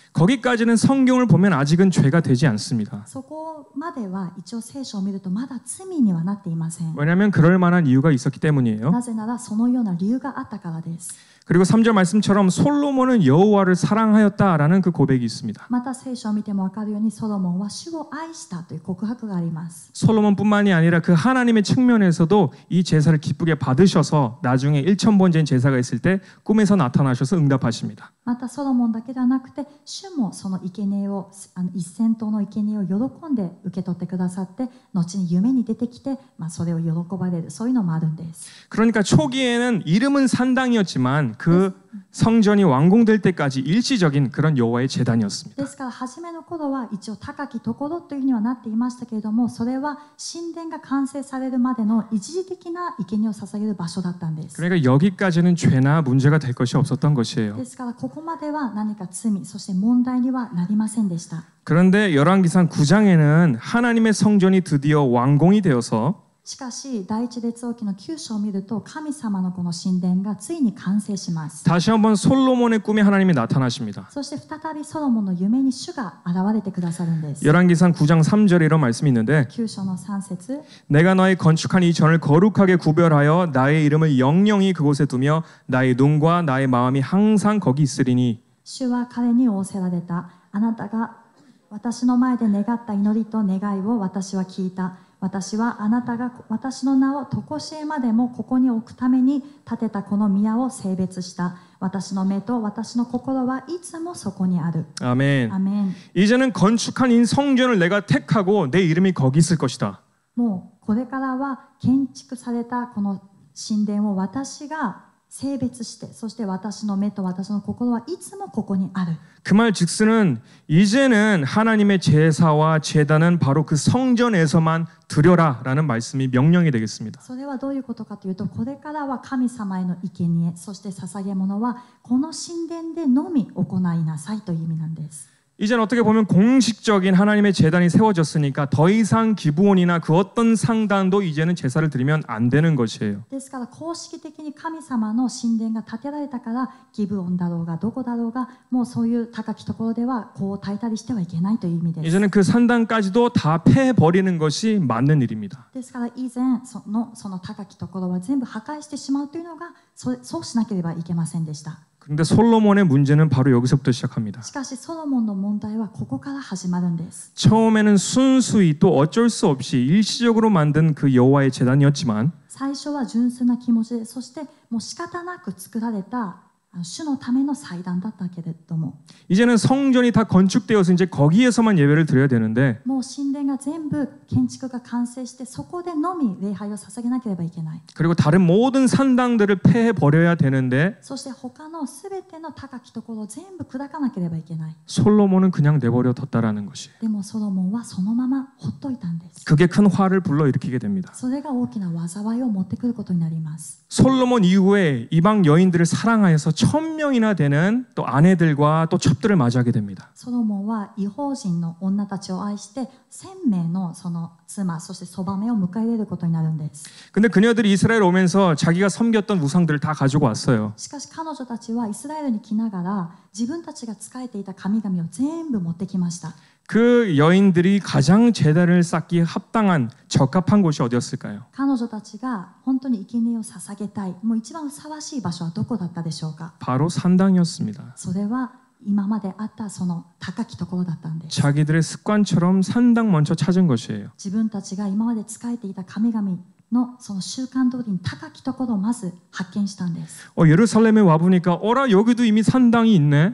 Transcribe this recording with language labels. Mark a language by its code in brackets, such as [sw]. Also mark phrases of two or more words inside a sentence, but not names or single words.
[ko] 거기까지는 성경을 보면 아직은 죄가 되지 않습니다. [ja] そこまでは一応聖書を見るとまだ罪にはなっていません。 [ko] 왜냐하면 그럴 만한 이유가 있었기 때문이에요. [ja] なぜならそのような理由があったからです。 [ko] 그리고 3절 말씀처럼 솔로몬은 여호와를 사랑하였다라는 그 고백이 있습니다. [ja] また聖書を見ても分かるようにソロモンは主を愛したという告白があります。 [ko] 솔로몬뿐만이 아니라 그 하나님의 측면에서도 이 제사를 기쁘게 받으셔서 나중에 1000번째인 제사가 있을 때 꿈에서 나타나셔서 응답하십니다. [ja] またソロモンだけではなくて主もその生贄を1000頭の生贄を喜んで受け取ってくださって後に夢に出てきて、それを喜ばれるそういうのもあるんです。 [ko] 그러니까 초기에는 이름은 산당이었지만 그 성전이 완공될 때까지 일시적인 그런 여호와의 제단이었습니다. [ja] ですから初めの頃は一応高きところというふうにはなっていましたけれどもそれは神殿が完成されるまでの一時的な生贄を捧げる場所だったんです。 [ko] 그러니까 여기까지는 죄나 문제가 될 것이 없었던 것이에요. [ja] ですからここまでは何か罪そして問題にはなりませんでした。 [ko] 그런데 열왕기상 9장에는 하나님의 성전이 드디어 완공이 되어서 [ja] しかし第一列王記の9章を見ると神様のこの神殿がついに完成します。 [ko] 다시 한번 솔로몬의 꿈에 하나님이 나타나십니다. [ja] そして再びソロモンの夢に主が現れてくださるんです。 [ko] 열왕기상 9장 3절에 이런 말씀이 있는데 [ja] 9 章の3節 [ko] 내가 너의 건축한 이 전을 거룩하게 구별하여 나의 이름을 영영히 그곳에 두며 나의 눈과 나의 마음이 항상 거기 있으리니 [ja] 主は彼に仰せられた。あなたが私の前で願った祈りと願いを私は聞いた。私はあなたが私の名を常しえまでもここに置くために建てたこの宮を性別した。私の目と私の心はいつもそこにある。 [ko] 아멘. [ja] アメン。 [ko] 이제는 건축한 이 성전을 내가 택하고 내 이름이 거기 있을 것이다. [ja] もうこれからは建築されたこの神殿を私が性別してそして私の目と私の心はいつもここにある。 [ko] 그 말 즉슨은 이제는 하나님의 제사와 제단은 바로 그 성전에서만 드려라라는 말씀이 명령이 되겠습니다. [ja] それはどういうことかというとこれからは神様への生贄そして捧げ物はこの神殿でのみ行いなさいという意味なんです。 [ko] 이제는 어떻게 보면 공식적인 하나님의 제단이 세워졌으니까 더 이상 기브온이나 그 어떤 상단도 이제는 제사를 드리면 안 되는 것이에요. [ja] ですから公式的に神様の神殿が建てられたからギブオンだろうがどこだろうがもうそういう高きところではこう焚いたりしてはいけないという意味です。 [ko] 이제는 그 산당까지도 다 패버리는 것이 맞는 일입니다. [ja] ですから以前その高きところは全部破壊してしまうというのがそうしなければいけませんでした。 [ko] 그런데 솔로몬의 문제는 바로 여기서부터 시작합니다. [ja] しかしソロモンの問題はここから始まるんです。 [ko] 처음에는 순수히 또 어쩔 수 없이 일시적으로 만든 그 여호와의 제단이었지만 [ja] 最初は純粋な気持ちでそしてもう仕方なく作られた主のための祭壇だったけれども [ko] 이제는 성전이 다 건축되어서 이제 거기에서만 예배를 드려야 되는데 [ja] もう神殿が全部建築が完成してそこでのみ礼拝を捧げなければいけない。 [ko] 그리고 다른 모든 산당들을 폐해버려야 되는데 [ja] そして他のすべての高きところを全部砕かなければいけない。 [ko] 솔로몬은 그냥 내버려 뒀다라는 것이 [ja] でもソロモンはそのままほっといたんです。 [ko] 그게 큰 화를 불러일으키게 됩니다. [ja] それが大きな災いを持ってくることになります。 [ko] 솔로몬 이후에 이방 여인들을 사랑하여서 1000명이나 되는 또 아내들과 또 첩들을 맞이하게 됩니다. [ja] ソロモンは異邦人の女たちを愛して1000名のその妻そしてそばめを迎え入れることになるんです。 [ko] 근데 그녀들이 이스라엘 오면서 자기가 섬겼던 우상들을 다 가지고 왔어요. [ja] しかし彼女たちはイスラエルに来ながら自分たちが仕えていた神々を全部持ってきました。 [ko] 그 여인들이 가장 제단을 쌓기 합당한 적합한 곳이 어디였을까요? [ja] 彼女たちが本当に生贄を捧げたいもう一番ふさわしい場所はどこだったでしょうか。 [ko] 바로 산당이었습니다. [ja] それは今まであったその高きところだったんです。 [ko] 자기들의 습관처럼 산당 먼저 찾은 것이에요. [ja] 自分たちが今まで仕えていた神々のその習慣通りに高きところをまず発見したんです。 [ko] 예루살렘에 와보니까 어라 여기도 이미 산당이 있네.